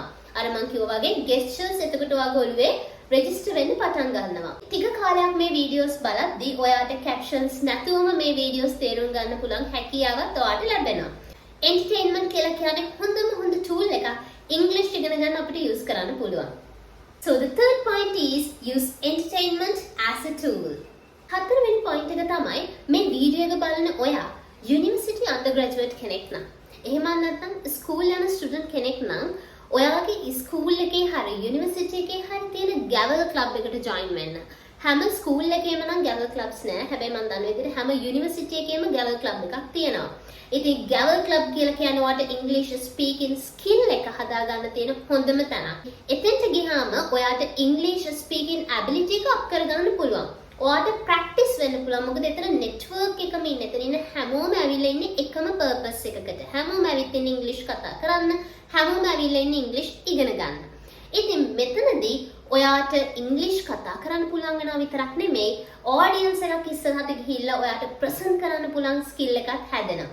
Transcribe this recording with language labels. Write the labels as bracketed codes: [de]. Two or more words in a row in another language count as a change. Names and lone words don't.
[si] අර මං කිව්වා වගේ gestures එතකොට ඔයාගේ ඔළුවේ register වෙන්න පටන් ගන්නවා. ටික කාලයක් මේ videos බලද්දී ඔයාට captions නැතුවම මේ videos තේරුම් ගන්න පුළුවන් හැකියාවක් ඔයාට ලැබෙනවා. entertainment කියලා කියන්නේ හොඳ tool එකක් English ඉගෙන ගන්න අපිට use කරන්න පුළුවන්. [en] So the third point is use entertainment as a tool. [si] හතරවෙනි point එක තමයි මේ වීඩියෝ එක බලන ඔයා [en] university undergraduate [si] කෙනෙක් නම් එහෙම නැත්නම් school යන student කෙනෙක් නම් ඔයාගේ school එකේ හරි university එකේ හරි තියෙන [en] gavel club [si] එකට join වෙන්න. හැම school එකේම නම් [en] gavel clubs [si] නෑ. හැබැයි මම දන්න විදිහට හැම university එකේම [en] gavel club [si] එකක් තියෙනවා. ඉතින් [en] gavel club [si] කියලා කියන්නේ ඔයාට [en] English speaking skill [si] එක හදාගන්න තියෙන හොඳම තැන. එතෙන්ට ගියාම ඔයාට [en] English speaking ability [si] එක up කරගන්න පුළුවන්. ඔයාට practice වෙන්න පුළුවන්. මොකද එතන network එකම ඉන්නේ. එතන ඉන්න හැමෝම ඇවිල්ලා ඉන්නේ එකම purpose එකකට. හැමෝම ඇවිත් ඉන්නේ ඉංග්‍රීසි කතා කරන්න. හැමෝම ඇවිල්ලා ඉන්නේ ඉංග්‍රීසි ඉගෙන ගන්න. ඉතින් මෙතනදී ඔයාට ඉංග්‍රීසි කතා කරන්න පුළුවන් වෙනවා විතරක් නෙමෙයි audience එකක් ඉස්සරහට ගිහිල්ලා ඔයාට present කරන්න පුළුවන් skill එකක් හැදෙනවා.